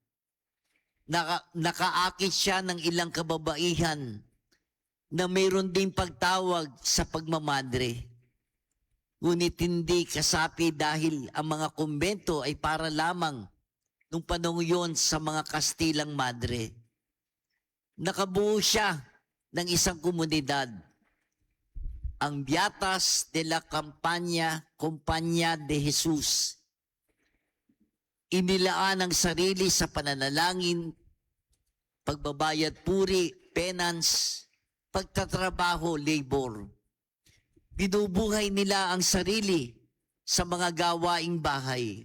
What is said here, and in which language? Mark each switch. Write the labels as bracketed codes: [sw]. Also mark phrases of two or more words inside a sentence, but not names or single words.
[tl] Nakaakit siya ng ilang kababaihan na mayroon din pagtawag sa pagmamadre. Ngunit hindi kasapi dahil ang mga kumbento ay para lamang nung panahon yon sa mga Kastilang Madre. Nakabuo siya ng isang komunidad, ang Beatas de la Compañía de Jesus. Inilaan ang sarili sa pananalangin, pagbabayad puri, penance, pagtatrabaho, labor. Binubuhay nila ang sarili sa mga gawaing bahay.